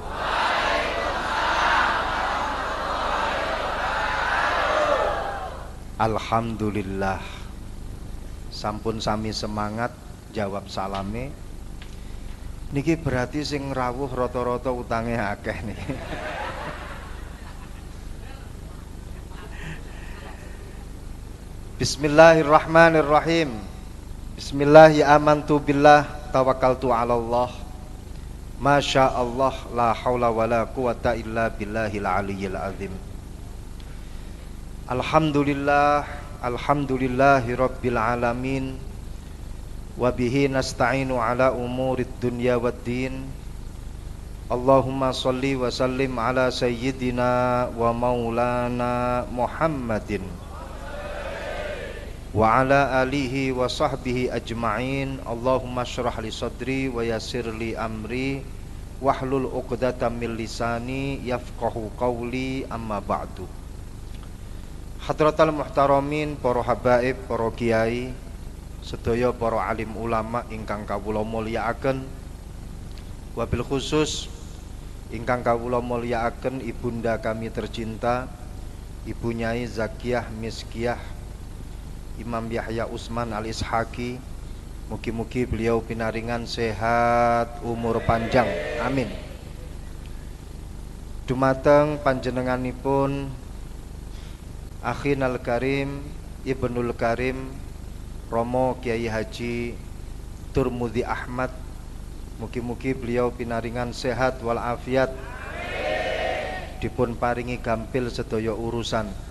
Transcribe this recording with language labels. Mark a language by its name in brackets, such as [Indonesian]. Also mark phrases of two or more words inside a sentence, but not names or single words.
[Javanese] Alhamdulillah sampun sami semangat jawab salame. Niki berarti sing rawuh rata-rata utange akeh niki. [Arabic] بسم الله الرحمن الرحيم. بسم الله آمنت بالله توكلت على الله. ما شاء الله لا حول ولا قوة إلا بالله العلي العظيم. الحمد لله، الحمد لله رب العالمين. وبه نستعين على أمور الدنيا والدين. اللهم صل وسلم على سيدنا ومولانا محمد وعلى آله وصحبه أجمعين. اللهم اشرح لي صدري ويسر لي أمري واحلل عقدة من لساني يفقهوا قولي، أما بعد. حضرات المحترمين, [Javanese] para habaib, para kiai, sedaya para alim ulama ingkang kawula mulyakaken, [Arabic] وبالخصوص [Javanese] ingkang kawula mulyakaken ibunda kami tercinta Ibu Nyai Zakiyah Miskiyah Imam Yahya Usman Al-Ishaqi. Mugi-mugi beliau pinaringan sehat umur panjang, amin. Dumateng panjenenganipun [Arabic] أخينا الكريم ابن الكريم [Javanese] Romo Kiai Haji Turmudi Ahmad, mugi-mugi beliau pinaringan sehat walafiat, dipun paringi gampil sedaya urusan.